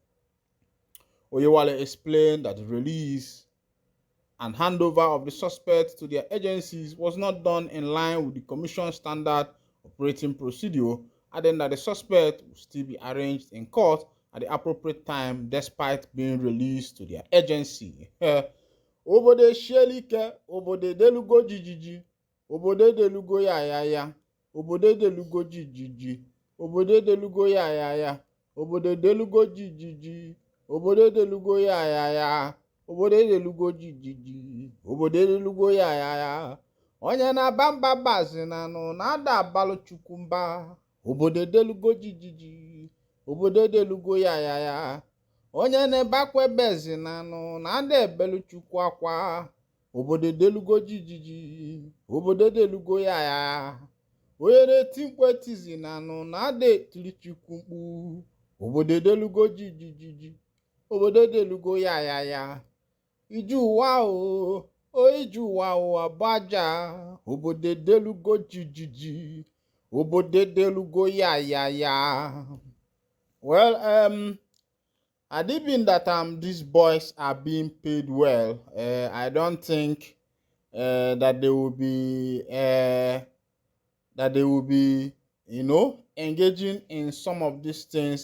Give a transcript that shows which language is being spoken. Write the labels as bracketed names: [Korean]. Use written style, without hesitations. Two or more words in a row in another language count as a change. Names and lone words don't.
[English] Oyewale explained that the release and handover of the suspects to their agencies was not done in line with the Commission's standard operating procedure, adding that the suspect will still be arraigned in court at the appropriate time despite being released to their agency. [Igbo] Obode Shelike, Obode Delugo Jijiji, Obode Delugo Yaya, Obode Delugo Jijiji, Obode Delugo Yaya, Obode Delugo Jijiji, Obode Delugo Yaya. Obode delugo jijiji, obode delugo ya. Onye na-aba mba bazina nụ na-ada abalụ chukwumba. Obode delugo jijiji, obode delugo ya. Onye na-ebakwa bezina nụ na-ada ebelu chukwu akwa. Obode delugo jijiji, obode delugo ya. Onye na-eti mkpu etizina nụ na-ada etiri chukwu mkpu. Obode delugo jijiji, obode delugo ya. Ijuwa o ijuwa o abaja, obode delugo jijiji, obode delugo ya. [English] Well, had it been that these boys are being paid well, I don't think that they will be engaging in some of these things.